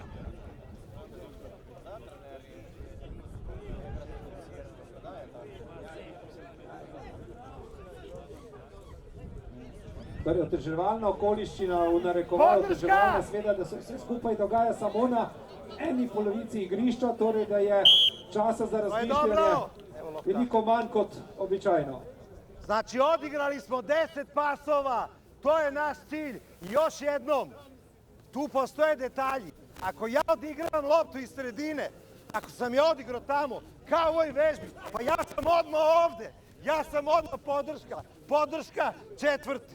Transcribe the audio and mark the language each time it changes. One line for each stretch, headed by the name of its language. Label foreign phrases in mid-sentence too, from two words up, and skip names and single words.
Slovenian: Torej, oteževalna okoliščina v narekovaju, oteževalna sveda, da se vse skupaj dogaja samo na eni polovici igrišča, torej da je časa za razmišljanje veliko manj kot običajno.
Serbian: Znači, odigrali smo 10 pasova, to je naš cilj. Još jednom, Tu postoje detalji. Ako ja odigravam loptu iz sredine, ako sam je odigrao tamo, kao u ovoj vežbi, pa ja sam odmah ovde. Ja sam odmah podrška. Podrška četvrti.